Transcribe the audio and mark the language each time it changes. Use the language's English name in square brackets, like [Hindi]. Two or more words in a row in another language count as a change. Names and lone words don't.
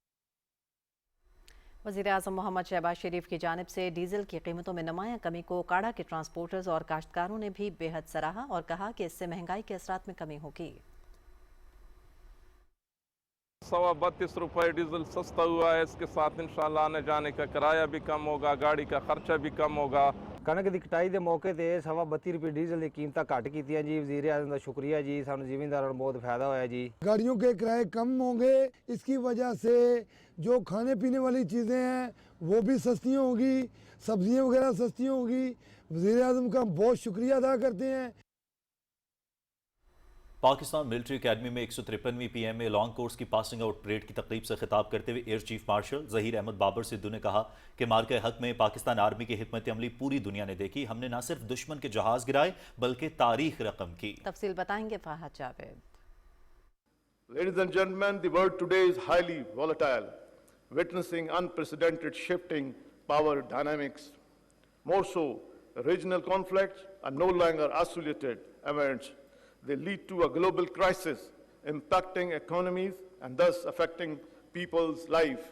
[Urdu] وزیر اعظم محمد شہباز شریف کی جانب سے ڈیزل کی قیمتوں میں نمایاں کمی کو کاڑا کے ٹرانسپورٹرز اور کاشتکاروں نے بھی بے حد سراہا اور کہا کہ اس سے مہنگائی کے اثرات میں کمی ہوگی۔ 32 روپے ڈیزل سستا ہوا ہے، اس کے ساتھ انشاءاللہ آنے جانے کا کرایہ بھی کم ہوگا، گاڑی کا خرچہ بھی کم ہوگا۔ [Punjabi] ਕਣਕ ਦੀ ਕਟਾਈ ਦੇ ਮੌਕੇ ਤੇ 32 ਰੁਪਏ ਡੀਜ਼ਲ ਦੀ ਕੀਮਤਾਂ ਘੱਟ ਕੀਤੀਆਂ ਜੀ। ਵਜ਼ੀਰ ਆਜ਼ਮ ਦਾ ਸ਼ੁਕਰੀਆ ਜੀ, ਸਾਨੂੰ ਜ਼ਿਮੀਂਦਾਰਾਂ ਨੂੰ ਬਹੁਤ ਫਾਇਦਾ ਹੋਇਆ ਜੀ। [Urdu] گاڑیوں کے کرائے کم ہوں گے، اس کی وجہ سے جو کھانے پینے والی چیزیں ہیں وہ بھی سستی ہوں گی، سبزیاں وغیرہ سستی ہوں گی. وزیر اعظم کا بہت شکریہ ادا کرتے ہیں. پاکستان ملٹری اکیڈمی میں 153ویں پی ایم اے لانگ کورس کی [English] passing out parade [Urdu] کی تقریب سے خطاب کرتے ہوئے ایئر چیف مارشل ظہیر احمد بابر سدھو نے کہا کہ مارکہ حق میں پاکستان آرمی کی حکمت عملی پوری دنیا نے دیکھی۔ ہم نے نہ صرف دشمن کے جہاز گرائے بلکہ تاریخ رقم کی۔ تفصیل بتائیں گے فہد جاوید۔ [English] Ladies and gentlemen, the world today is highly volatile, witnessing unprecedented shifting power dynamics. More so, regional conflicts are no longer isolated events. They lead to a global crisis impacting economies and thus affecting people's life.